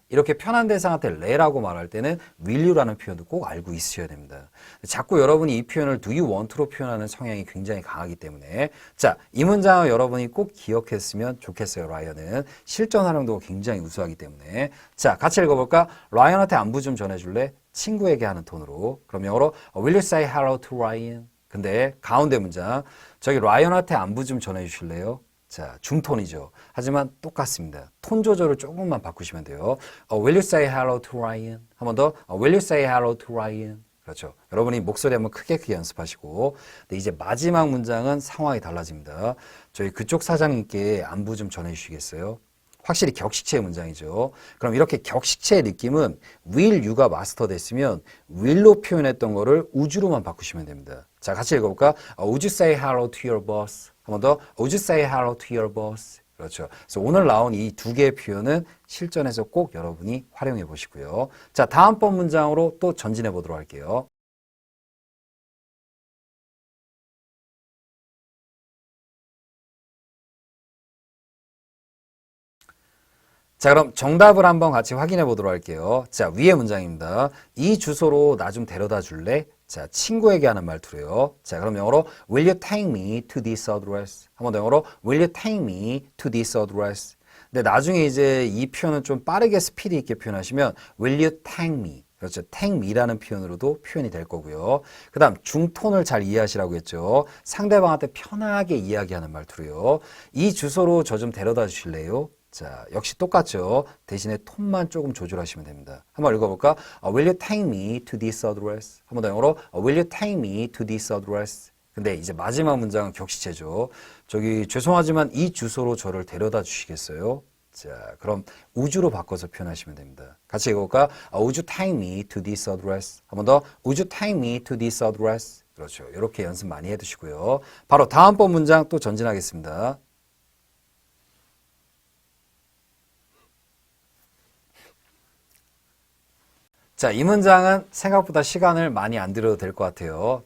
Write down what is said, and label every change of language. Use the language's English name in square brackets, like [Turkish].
[Korean] 이렇게 편한 대상한테 레라고 말할 때는 will유라는 표현도 꼭 알고 있으셔야 됩니다. 자꾸 여러분이 이 표현을 do you want로 표현하는 성향이 굉장히 강하기 때문에 자, 이 문장을 여러분이 꼭 기억했으면 좋겠어요. 라이언은 실전 활용도가 굉장히 우수하기 때문에 자, 같이 읽어볼까? 라이언한테 안부 좀 전해줄래? 친구에게 하는 톤으로. 그럼 영어로 [English] Will you say hello to Ryan? [Korean] 근데 가운데 문장 저기 라이언한테 안부 좀 전해주실래요? 자, 중톤이죠. 하지만 똑같습니다. 톤 조절을 조금만 바꾸시면 돼요. [English] Will you say hello to Ryan? [Korean] 한 번 더. [English] Will you say hello to Ryan? [Korean] 그렇죠. 여러분이 목소리 한번 크게 연습하시고. 근데 이제 마지막 문장은 상황이 달라집니다. 저희 그쪽 사장님께 안부 좀 전해주시겠어요? 확실히 격식체의 문장이죠. 그럼 이렇게 격식체의 느낌은 will you가 마스터 됐으면 will로 표현했던 거를 우주로만 바꾸시면 됩니다. 자, 같이 읽어볼까? [English] Would you say hello to your boss? [Korean] 한 번 더. [English] Would you say hello to your boss? [Korean] 그렇죠. 그래서 오늘 나온 이 두 개의 표현은 실전에서 꼭 여러분이 활용해 보시고요. 자, 다음번 문장으로 또 전진해 보도록 할게요. 자, 그럼 정답을 한번 같이 확인해 보도록 할게요. 자, 위의 문장입니다. 이 주소로 나 좀 데려다 줄래? 자, 친구에게 하는 말투로요. 자, 그럼 영어로 [English] Will you take me to this address? [Korean] 한 번 더 영어로 [English] Will you take me to this address? [Korean] 근데 나중에 이제 이 표현은 좀 빠르게 스피드 있게 표현하시면 [English] Will you take me? [Korean] 그렇죠. take me라는 표현으로도 표현이 될 거고요. 그 다음 중톤을 잘 이해하시라고 했죠. 상대방한테 편하게 이야기하는 말투로요. 이 주소로 저 좀 데려다 주실래요? 자, 역시 똑같죠. 대신에 톤만 조금 조절하시면 됩니다. 한번 읽어볼까? [English] Will you take me to this address? [Korean] 한 번 더 영어로 [English] Will you take me to this address? [Korean] 근데 이제 마지막 문장은 격식체죠. 저기 죄송하지만 이 주소로 저를 데려다 주시겠어요? 자, 그럼 우주로 바꿔서 표현하시면 됩니다. 같이 읽어볼까? [English] Would you take me to this address? [Korean] 한 번 더 [English] Would you take me to this address? [Korean] 그렇죠. 이렇게 연습 많이 해두시고요. 바로 다음번 문장 또 전진하겠습니다. 자, 이 문장은 생각보다 시간을 많이 안 들여도 될 것 같아요.